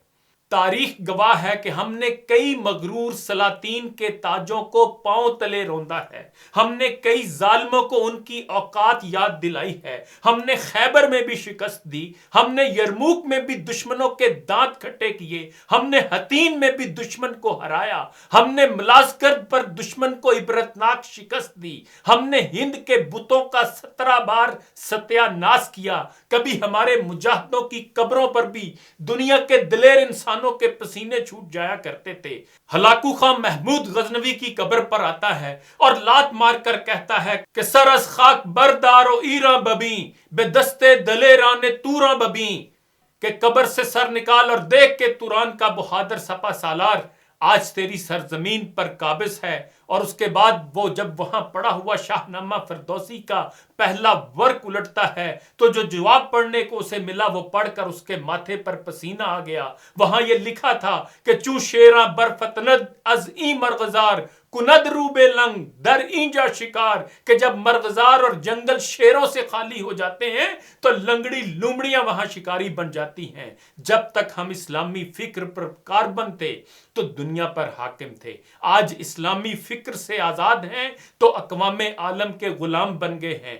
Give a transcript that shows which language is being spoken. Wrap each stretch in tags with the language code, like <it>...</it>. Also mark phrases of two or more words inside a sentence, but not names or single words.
<ur>تاریخ گواہ ہے کہ ہم نے کئی مغرور سلاطین کے تاجوں کو پاؤں تلے روندا ہے، ہم نے کئی ظالموں کو ان کی اوقات یاد دلائی ہے، ہم نے خیبر میں بھی شکست دی، ہم نے یرموک میں بھی دشمنوں کے دانت کھٹے کیے، ہم نے حطین میں بھی دشمن کو ہرایا، ہم نے ملازکرد پر دشمن کو عبرتناک شکست دی، ہم نے ہند کے بتوں کا 17 بار ستیہ ناش کیا۔ کبھی ہمارے مجاہدوں کی قبروں پر بھی دنیا کے دلیر انسانوں کے پسینے چھوٹ جایا کرتے تھے۔ ہلاکو خان محمود غزنوی کی قبر پر آتا ہے اور لات مار کر کہتا ہے کہ</ur> <fa>سر از خاک بردار و ایراں ببیں، بے دستے دلیران توراں ببیں،</fa> <ur>کہ قبر سے سر نکال اور دیکھ کے توران کا بہادر سپہ سالار آج تیری سرزمین پر قابض ہے۔ اور اس کے بعد وہ جب وہاں پڑا ہوا شاہ نامہ فردوسی کا پہلا ورق الٹتا ہے تو جو جواب پڑھنے کو اسے ملا وہ پڑھ کر اس کے ماتھے پر پسینہ آ گیا۔ وہاں یہ لکھا تھا کہ</ur> <fa>چوں شیراں برفتند از این مرغزار کند رو بے لنگ در اینجا شکار،</fa> <ur>کہ جب مرغزار اور جنگل شیروں سے خالی ہو جاتے ہیں تو لنگڑی لومڑیاں وہاں شکاری بن جاتی ہیں۔ جب تک ہم اسلامی فکر پر کاربن تھے تو دنیا پر حاکم تھے، آج اسلامی فکر سے آزاد ہیں تو اقوام عالم کے غلام بن گئے ہیں۔</ur>